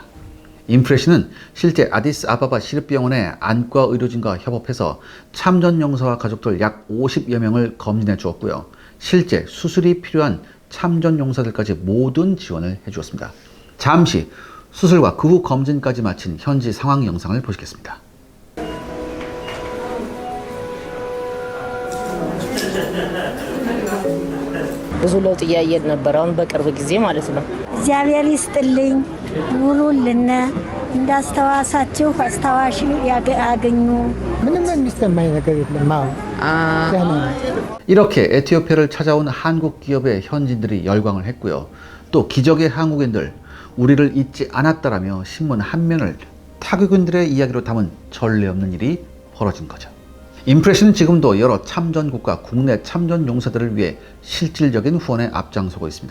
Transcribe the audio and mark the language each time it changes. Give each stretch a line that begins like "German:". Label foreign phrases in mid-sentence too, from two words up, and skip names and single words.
Korean: 인프레시는 실제 아디스아바바 시립병원의 안과 의료진과 협업해서 참전 용사와 가족들 약 50여 명을 검진해 주었고요. 실제 수술이 필요한 참전 용사들까지 모든 지원을 해주었습니다. 잠시 수술과 그 후 검진까지 마친 현지 상황 영상을 보시겠습니다.
Amharic: ብዙ ለውጥ እያየን ነበር። አሁን በቅርብ ጊዜ ማለት ነው። እግዚአብሔር ይስጥልኝ ኑሩልን፣ እንዳስተዋሳችሁ አስታዋሽ ያገኙ። ምንም የሚሰማኝ ነገር የለም።
Korean: 이렇게 에티오피아를 찾아온 한국 기업의 현지인들이 열광을 했고요. 또 기적의 한국인들, 우리를 잊지 않았다라며 신문 한 면을 타국인들의 이야기로 담은 전례 없는 일이 벌어진 거죠. 인프레시는 지금도 여러 참전국과 국내 참전 용사들을 위해 실질적인 후원에 앞장서고 있습니다.